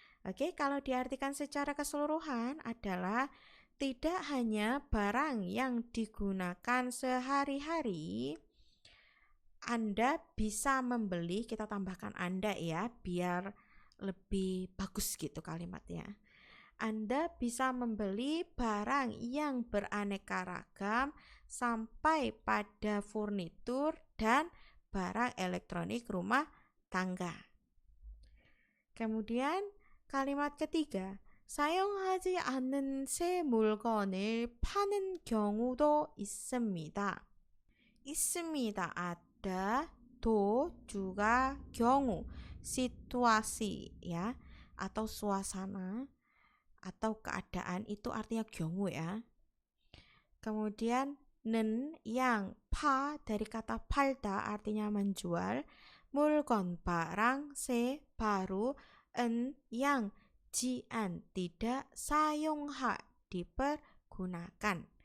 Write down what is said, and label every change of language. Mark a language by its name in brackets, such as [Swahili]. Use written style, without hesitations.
[Indonesian] Oke, kalau diartikan secara keseluruhan adalah tidak hanya barang yang digunakan sehari-hari, Anda bisa membeli, kita tambahkan Anda ya, biar lebih bagus gitu kalimatnya. Anda bisa membeli barang yang beraneka ragam sampai pada furnitur dan barang elektronik rumah tangga. Kemudian kalimat ketiga, [Korean] 사용하지 않는 새 물건을 파는 경우도 있습니다. [Indonesian] 있습니다, ada, do juga 경우, situasi ya, atau suasana atau keadaan itu artinya 경우 ya. Kemudian 는 yang, 파 dari kata 팔다 artinya menjual, 물건 barang, 새 baru, 은 yang jian tidak, 사용하 dipergunakan.